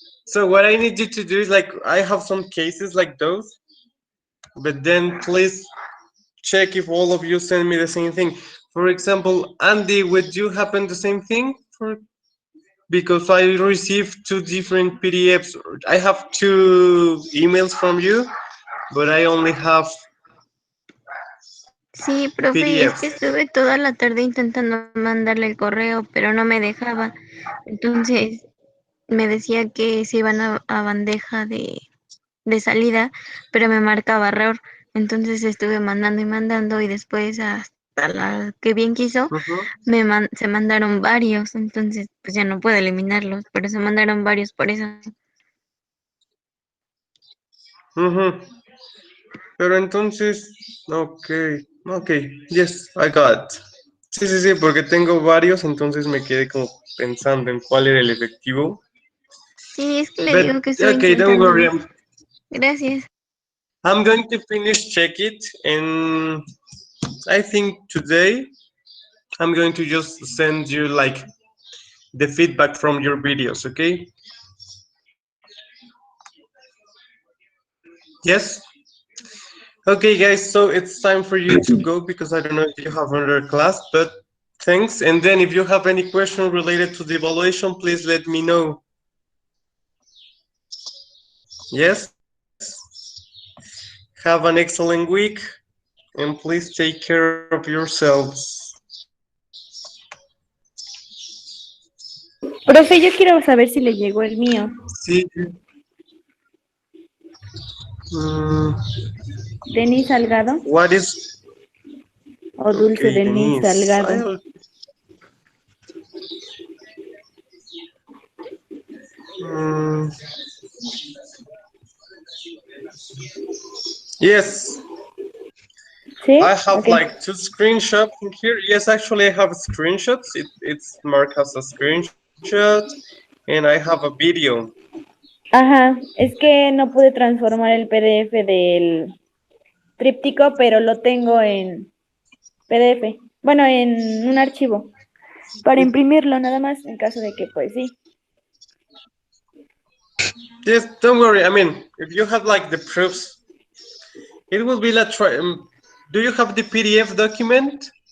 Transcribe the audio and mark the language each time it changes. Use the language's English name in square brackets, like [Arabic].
[English] So what I need you to do is like I have some cases like those, but then please check if all of you send me the same thing. For example, Andy, would you happen the same thing? Because I received two different PDFs. I have two emails from you, but I only have [Spanish] Sí, profe, es que estuve toda la tarde intentando mandarle el correo, pero no me dejaba. Entonces me decía que se iban a bandeja de salida, pero me marcaba error. Entonces estuve mandando y mandando y después hasta la que bien quiso, Mhm. se mandaron varios, entonces pues ya no puedo eliminarlos, pero se mandaron varios por eso. [English] Mhm. [Spanish] Pero entonces, [English] ok, yes, I got. [Spanish] Sí, porque tengo varios, entonces me quedé como pensando en cuál era el efectivo. Sí, es que le [English] But [Spanish] digo que estoy [English] okay, don't worry, [Spanish] intentándolo. Gracias. [English] I'm going to finish check it, and I think today I'm going to just send you like the feedback from your videos, okay? Yes? Okay, guys, so it's time for you to go because I don't know if you have another class, but thanks. And then if you have any question related to the evaluation, please let me know. Yes? Have an excellent week, and please take care of yourselves. [Spanish] Profe, yo quiero saber si le llegó el mío. [English] See you. Denis Salgado What is [Spanish] o Dulce [English] okay, Denis Denise? Salgado. Yes, [Spanish] ¿Sí? [English] I have Ok. like 2 screenshots in here. Yes, actually, I have screenshots. It's marked as a screenshot, and I have a video. [Spanish] Ajá, es que no pude transformar el PDF del tríptico, pero lo tengo en PDF. Bueno, en un archivo. Para imprimirlo nada más, en caso de que, pues sí. [English] Yes, don't worry. I mean, if you have like the proofs, it will be like try. Do you have the PDF document?